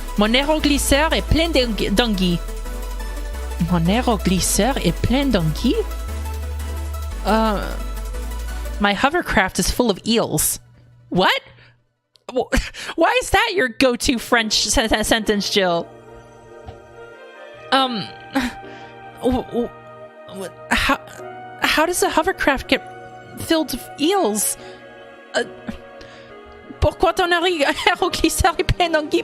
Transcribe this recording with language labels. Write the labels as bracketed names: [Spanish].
[French] Mon aéroglisseur est plein d'anguilles. Mon aéroglisseur est plein d'anguilles? [English] My hovercraft is full of eels. What? Why is that your go-to French sentence, Jill? How does a hovercraft get filled with eels? [French] Pourquoi ton aéroglisseur est plein d'anguilles?